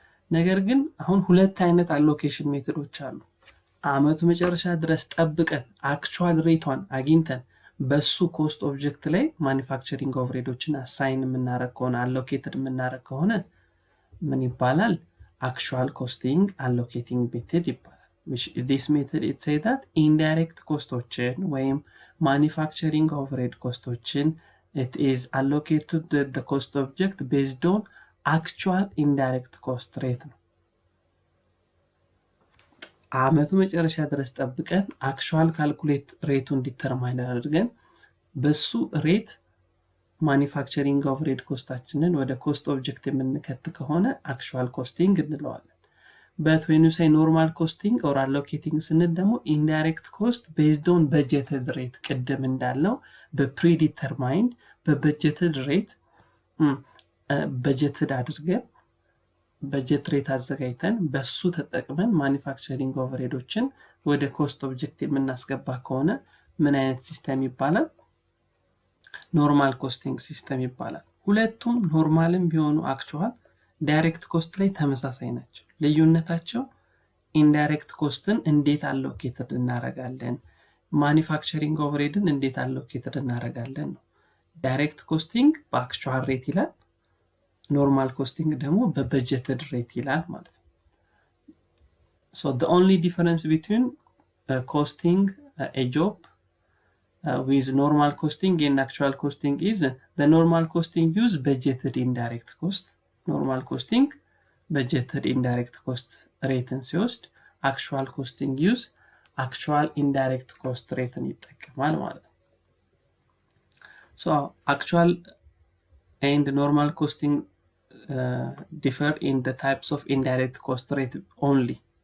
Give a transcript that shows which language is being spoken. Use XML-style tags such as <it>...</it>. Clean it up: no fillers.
<am>ነገር ግን አሁን ሁለት አይነት አሎኬሽን ሜተዶች አሉ። አመቱ መጨረሻ ድረስ ጠብቀን አክቹዋል ሬቷን አግኝተን በሱ ኮስት ኦብጀክት ላይ ማኒፋክቸሪንግ ኦቨርሄዶችን አሳይን የምናደርግ ከሆነ አሎኬትድ የምናደርግ ከሆነ ምን ይባላል?</am> <en>actual costing allocating method ይባላል። which this method it say that indirect ኮስቶችን ወይም manufacturing overhead ኮስቶችን it is allocated to the cost object based on actual indirect cost rate ነው።</en> <am>አመቱ መጨረሻ ድረስ ጠብቀን actual calculate ሬቱን ዲተርማይን አድርገን በሱ ሬት manufacturing overhead ኮስታችንን ወደ cost object የምንከት ከሆነ actual costing እንለዋለን።</am> <en>but when you say normal costing or allocating</en> <am>ስንል ደግሞ</am> <en>indirect cost based on budgeted rate</en> <am>ቅድም እንዳልነው በpredetermined በbudgeted rate budgeted አድርገን በጀት ሬት አዘጋጅተን በሱ ተጠቅመን ማኒፋክቸሪንግ ኦቨርሄዶችን ወደ ኮስት ኦብጀክት የምናስገባ ከሆነ ምን አይነት ሲስተም ይባላል? ኖርማል ኮስቲንግ ሲስተም ይባላል። ሁለቱም ኖርማልም ቢሆኑ አክቹዋል ዳይሬክት ኮስት ላይ ተመሳሳይ ናቸው። ልዩነታቸው ኢንዳይሬክት ኮስትን እንዴት አሎኬትድ እናረጋለን፣ ማኒፋክቸሪንግ ኦቨርሄድን እንዴት አሎኬትድ እናረጋለን ነው። ዳይሬክት ኮስቲንግ በአክቹዋል ሬት ይላል፣ ኖርማል ኮስቲንግ ደግሞ በበጀትድ ሬት ይላል ማለት ነው።</am> <en>so the only difference between costing a job with normal costing and actual costing is the normal costing use budgeted indirect cost. Normal costing budgeted indirect cost rateን ሲወስድ actual costing use actual indirect cost rateን</en> <am>ይጠቀማል ማለት ነው።</am> <en>So actual and normal costing differ in the types of indirect cost rate only.</en>